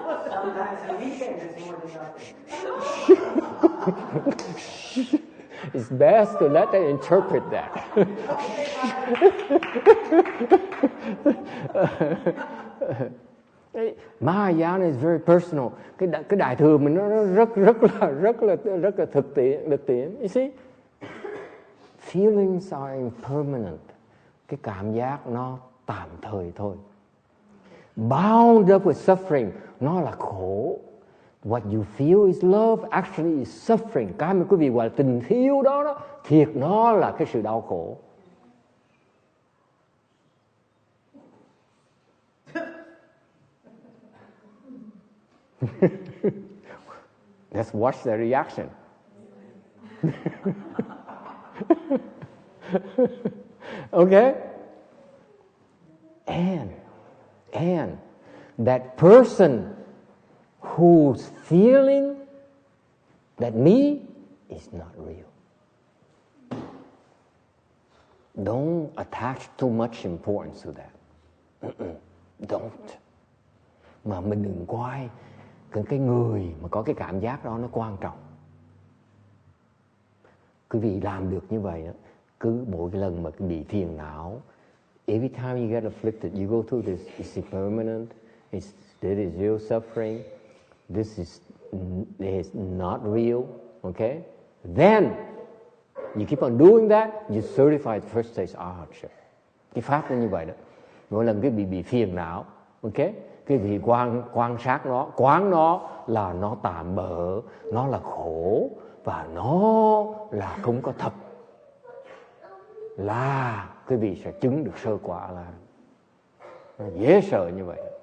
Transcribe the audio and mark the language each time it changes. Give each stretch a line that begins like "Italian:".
English: Sometimes a weekend is more than nothing. It's best to let them interpret that. Mahayana is very personal.
Vietnamese: Cái đại thừa mình nó rất là thực tiễn.
English: You see? Feelings are impermanent.
Vietnamese: Cái cảm giác nó tạm thời thôi.
English: Bound up with suffering,
Vietnamese: nó là khổ.
English: What you feel is love, actually is suffering.
Vietnamese: Cái mà quý vị gọi là tình yêu đó, thiệt nó là cái sự đau khổ.
English: Let's watch the reaction. Okay? And that person who's feeling that me is not real. Don't attach too much importance to that. Don't.
Vietnamese: Mà mình đừng coi cái người mà có cái cảm giác đó nó quan trọng. Quý vị làm được như vậy đó, cứ mỗi cái lần mà bị phiền não,
English: every time you get afflicted, you go through this, is it permanent? This is real suffering. This is not real. Okay? Then you keep on doing that, you certify the first stage arhatship.
Vietnamese: Cái pháp nó như vậy đó. Mỗi lần cái bị phiền não, okay? Cái vị quan sát nó, quán nó là nó tạm bợ, nó là khổ và nó là không có thật. Là quý vị sẽ chứng được sơ quả là nó dễ sợ như vậy.